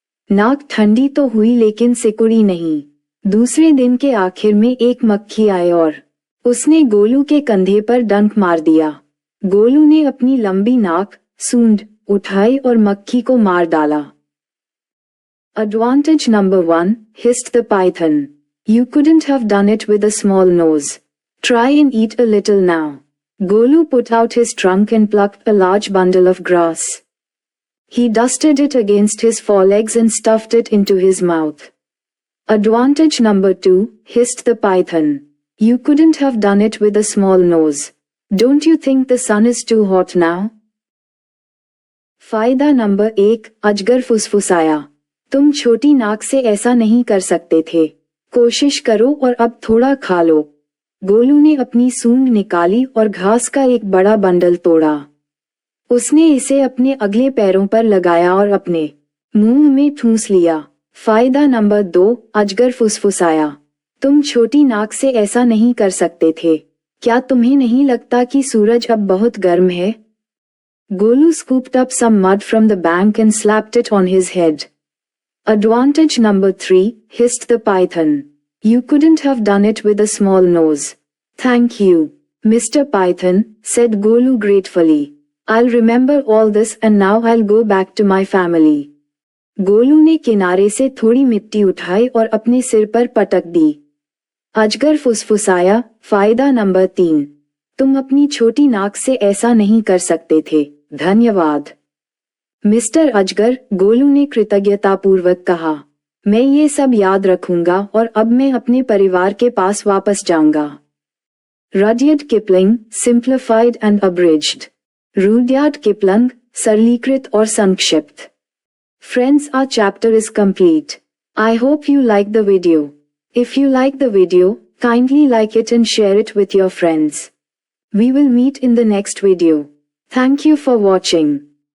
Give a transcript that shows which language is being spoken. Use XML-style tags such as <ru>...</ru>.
<hi>नाक ठंडी तो हुई लेकिन सिकुड़ी नहीं। दूसरे दिन के आखिर में एक मक्खी आई और उसने गोलू के कंधे पर डंक मार दिया। गोलू ने अपनी लंबी नाक सूंड उठाई और मक्खी को मार डाला।</hi> <en>Advantage number 1, hissed the python. You couldn't have done it with a small nose. Try and eat a little now. Golu put out his trunk and plucked a large bundle of grass. He dusted it against his forelegs and stuffed it into his mouth. Advantage number 2, hissed the python. You couldn't have done it with a small nose. Don't you think the sun is too hot now?</en> <hi>फायदा number 1, अजगर फुसफुसाया। तुम छोटी नाक से ऐसा नहीं कर सकते थे। कोशिश करो और अब थोड़ा खा लो। गोलू ने अपनी सूंड निकाली और घास का एक बड़ा बंडल तोड़ा। उसने इसे अपने अगले पैरों पर लगाया और अपने मुंह में ठूंस लिया। फायदा नंबर 2, अजगर फुसफुसाया। तुम छोटी नाक से ऐसा नहीं कर सकते थे। क्या तुम्हें नहीं लगता कि सूरज अब बहुत गर्म है?</hi> <en>Golu scooped up some mud from the bank and slapped it on his head. Advantage number 3, hissed the python. You couldn't have done it with a small nose. Thank you, Mr. Python, said Golu gratefully. I'll remember all this and now I'll go back to my family.</en> <hi>Golu ने किनारे से थोड़ी मिट्टी उठाई और अपने सिर पर पटक दी। अजगर फुसफुसाया। फायदा नंबर 3, तुम अपनी छोटी नाक से ऐसा नहीं कर सकते थे। धन्यवाद मिस्टर अजगर, गोलू ने कृतज्ञतापूर्वक कहा। मैं ये सब याद रखूंगा और अब मैं अपने परिवार के पास वापस जाऊंगा। रडयार्ड Kipling,</hi> <en>Simplified and abridged.</en> <hi>Rudyard Kipling, सरलीकृत और संक्षिप्त।</hi> <en>Friends, our chapter is complete. I hope you like the video. If you like the video, kindly like it and share it with your friends. We will meet in the next video. Thank you for watching.</en>